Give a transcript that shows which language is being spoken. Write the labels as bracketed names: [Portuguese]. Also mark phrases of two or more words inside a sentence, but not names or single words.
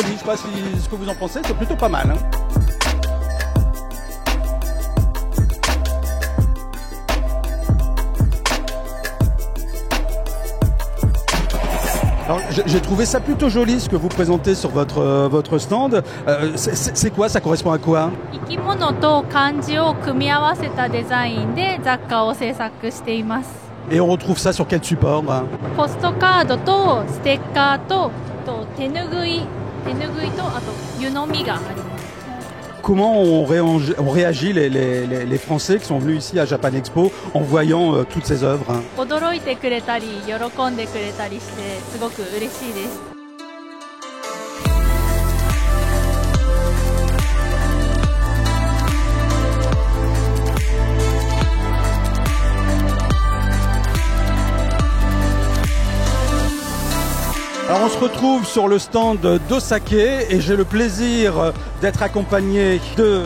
[French] Je ne sais pas ce que vous en pensez, c'est plutôt pas mal. J'ai trouvé ça plutôt joli ce que vous présentez sur votre stand. C'est quoi? Ça correspond à quoi? [Japanese] 生き物と漢字を組み合わせたデザインで雑貨を制作しています。 [French] Et on retrouve ça sur quel support? [Japanese] ポストカードとステッカーと手ぬぐいとあと湯飲みがあります。 [French] Comment on réagit les Français qui sont venus ici à Japan Expo en voyant toutes ces œuvres? [Japanese] 驚いてくれたり喜んでくれたりしてすごく嬉しいです。 [French] Alors on se retrouve sur le stand d'Osake et j'ai le plaisir d'être accompagné de